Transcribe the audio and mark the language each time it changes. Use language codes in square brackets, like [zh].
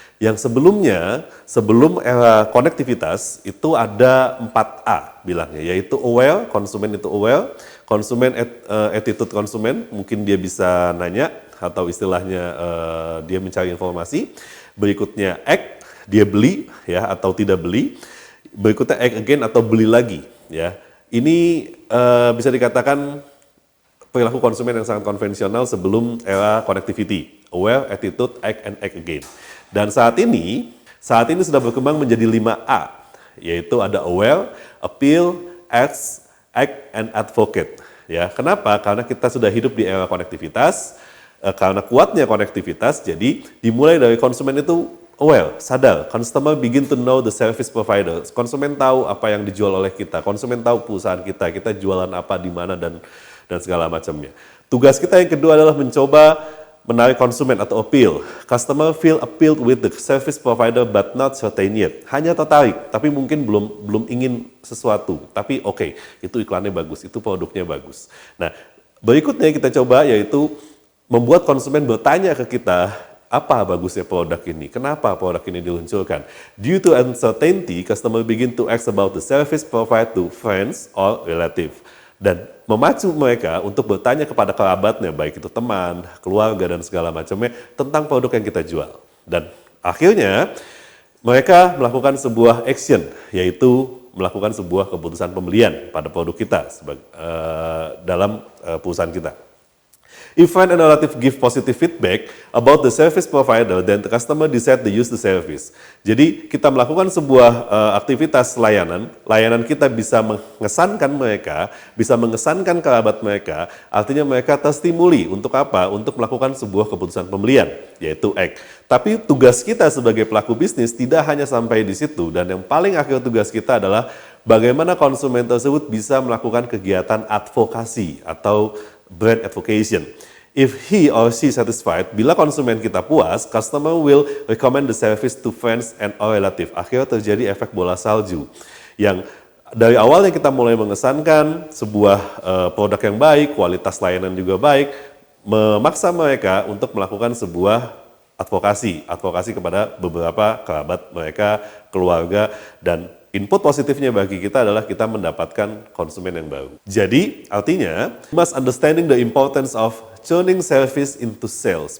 [id] Yang sebelumnya, sebelum era konektivitas itu ada 4A bilangnya, yaitu aware, konsumen itu aware, konsumen attitude konsumen, mungkin dia bisa nanya atau istilahnya dia mencari informasi. Berikutnya act, dia beli ya atau tidak beli. Berikutnya act again atau beli lagi ya. Ini bisa dikatakan perilaku konsumen yang sangat konvensional sebelum era connectivity. [en] Aware, attitude, act, and act again. [id] Dan saat ini sudah berkembang menjadi 5A, yaitu ada aware, appeal, act, and advocate. Ya, kenapa? Karena kita sudah hidup di era konektivitas, karena kuatnya konektivitas, jadi dimulai dari konsumen itu aware, sadar. [en] Customer begin to know the service provider. [id] Konsumen tahu apa yang dijual oleh kita, konsumen tahu perusahaan kita jualan apa, di mana, dan segala macamnya. Tugas kita yang kedua adalah mencoba menarik konsumen atau appeal. [en] Customer feel appealed with the service provider but not certain yet. [id] Hanya tertarik, tapi mungkin belum ingin sesuatu. Tapi oke, itu iklannya bagus, itu produknya bagus. Nah, berikutnya kita coba yaitu membuat konsumen bertanya ke kita, apa bagusnya produk ini? Kenapa produk ini diluncurkan? [en] Due to uncertainty, customer begin to ask about the service provided to friends or relative. [id] Dan memacu mereka untuk bertanya kepada kerabatnya, baik itu teman, keluarga, dan segala macamnya tentang produk yang kita jual. Dan akhirnya mereka melakukan sebuah action, yaitu melakukan sebuah keputusan pembelian pada produk kita dalam perusahaan kita. [en] If friend and relative give positive feedback about the service provider, then the customer decide to use the service. [id] Jadi kita melakukan sebuah aktivitas layanan kita bisa mengesankan mereka, bisa mengesankan kerabat mereka, artinya mereka terstimuli untuk apa? Untuk melakukan sebuah keputusan pembelian, yaitu act. Tapi tugas kita sebagai pelaku bisnis tidak hanya sampai di situ, dan yang paling akhir tugas kita adalah bagaimana konsumen tersebut bisa melakukan kegiatan advokasi atau brand advocation. [en] If he or she satisfied, [id] bila konsumen kita puas, [en] customer will recommend the service to friends and or relative. [id] Akhirnya terjadi efek bola salju. Yang dari awalnya kita mulai mengesankan sebuah produk yang baik, kualitas layanan juga baik, memaksa mereka untuk melakukan sebuah advokasi kepada beberapa kerabat mereka, keluarga, dan input positifnya bagi kita adalah kita mendapatkan konsumen yang baru. Jadi, artinya, [en] must understanding the importance of turning service into sales.